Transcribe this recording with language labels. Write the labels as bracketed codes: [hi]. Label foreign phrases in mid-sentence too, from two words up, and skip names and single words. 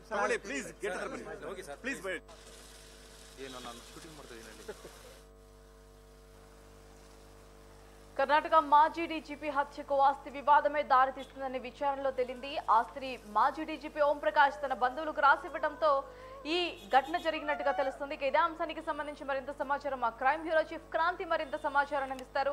[kn] ಪ್ಲೀಸ್ ಹೋಗಿ ಸರ್ ಪ್ಲೀಸ್ ಏನು ನಾನು ಶೂಟಿಂಗ್ ಮಾಡ್ತಾ ಇದ್ದೀನಿ. [te] కర్ణాటక మాజీ డీజీపీ హత్యకు ఆస్తి వివాదమే దారితీస్తుందని విచారణలో తేలింది. ఆస్తిని మాజీ డీజీపీ ఓం ప్రకాష్ తన బంధువులకు రాసివ్వడంతో ఈ ఘటన జరిగినట్టుగా తెలుస్తుంది. ఇదే అంశానికి సంబంధించి మరింత సమాచారం మా క్రైమ్ బ్యూరో చీఫ్ క్రాంతి మరింత సమాచారం అందిస్తారు.